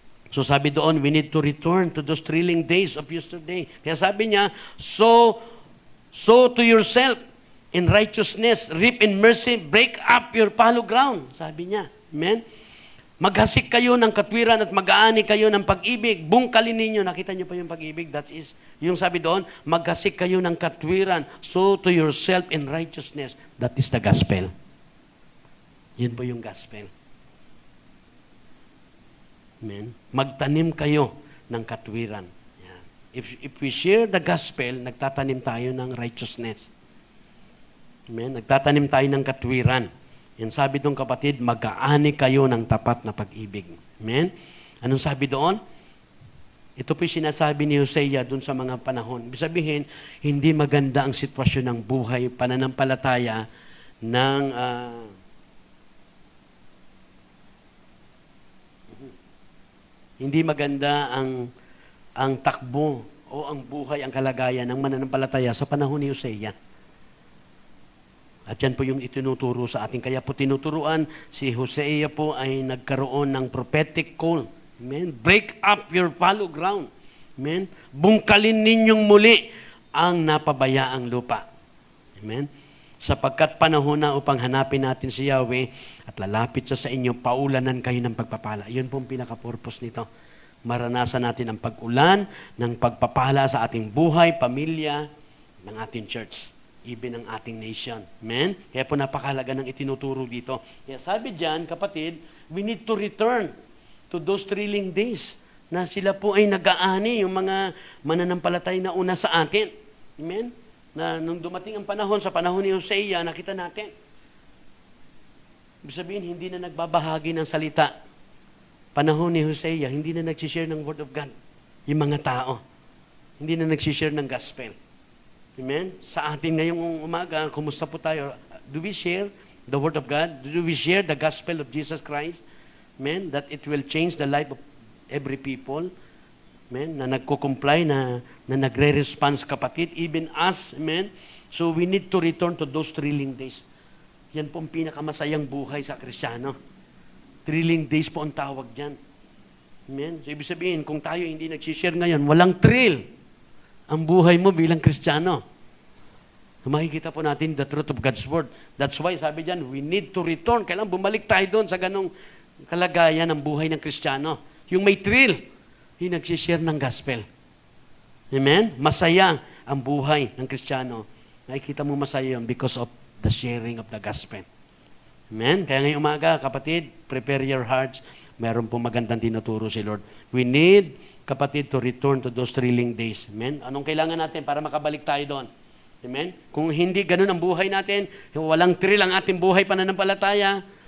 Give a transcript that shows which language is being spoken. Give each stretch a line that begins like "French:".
English: So
Filipino: sabi doon,
English: we need to return to those thrilling days of yesterday.
Filipino: Kaya sabi niya,
English: sow to yourself in righteousness, reap in mercy, break up your fallow ground.
Filipino: Sabi niya. Amen? Maghasik kayo ng katwiran at mag-aani kayo ng pag-ibig. Bungkalin ninyo. Nakita niyo pa yung pag-ibig? That is, yung sabi doon, maghasik kayo ng katwiran.
English: Sow to yourself in righteousness. That is the gospel.
Filipino: Yun po yung gospel. Amen? Magtanim kayo ng katwiran. Yan.
English: If we share the gospel,
Filipino: nagtatanim tayo ng righteousness. Amen? Nagtatanim tayo ng katwiran. Yan sabi doon, kapatid, mag-aani kayo ng tapat na pag-ibig. Amen? Anong sabi doon? Ito po yung sinasabi ni Hosea doon sa mga panahon. Ibig sabihin, hindi maganda ang sitwasyon ng buhay, pananampalataya ng hindi maganda ang takbo o ang buhay, ang kalagayan ng mananampalataya sa panahon ni Hosea. At yan po yung itinuturo sa atin. Kaya po tinuturuan, si Hosea po ay nagkaroon ng prophetic call. Amen?
English: Break up your fallow ground. Amen?
Filipino: Bungkalin ninyong muli ang napabayaang lupa. Amen? Sapagkat panahon na upang hanapin natin si Yahweh at lalapit siya sa inyo, paulanan kayo ng pagpapala. Yun po ang pinaka-purpose nito. Maranasan natin ang pag-ulan ng pagpapala sa ating buhay, pamilya, ng ating church. Even ang ating nation. Amen? Kaya po napakahalaga ng itinuturo dito. Kaya sabi diyan, kapatid,
English: we need to return to those thrilling days
Filipino: na sila po ay nag-aani, yung mga mananampalatay na una sa atin. Amen? Na nung dumating ang panahon, sa panahon ni Hosea, nakita natin. Ibig sabihin, hindi na nagbabahagi ng salita panahon ni Hosea, hindi na nagsishare ng Word of God. Yung mga tao. Hindi na nagsishare ng gospel. Amen? Sa atin ngayong umaga, kumusta po tayo?
English: Do we share the Word of God? Do we share the gospel of Jesus Christ? Amen? That it will change the life of every people. Amen?
Filipino: Na nagko-comply, na nagre-response kapatid,
English: even us. Amen? So we need to return to those thrilling days.
Filipino: Yan po ang pinakamasayang buhay sa Kristiyano. Thrilling days po ang tawag dyan. Amen? So ibig sabihin, kung tayo hindi nagsishare ngayon, walang thrill ang buhay mo bilang Kristiyano. Makikita po natin
English: the truth of God's Word. That's why
Filipino: sabi dyan,
English: we need to return.
Filipino: Kailangan bumalik tayo doon sa ganong kalagayan ng buhay ng Kristiyano. Yung may thrill, yung nagsishare ng gospel. Amen? Masaya ang buhay ng Kristiyano. Nakikita mo masaya yun
English: because of the sharing of the gospel.
Filipino: Amen? Kaya ngayong umaga, kapatid,
English: prepare your hearts.
Filipino: Meron po magandang tinuturo si Lord.
English: We need, kapatid, to return to those thrilling days.
Filipino: Amen? Anong kailangan natin para makabalik tayo doon? Amen? Kung hindi ganun ang buhay natin, walang thrill ang ating buhay pananampalataya.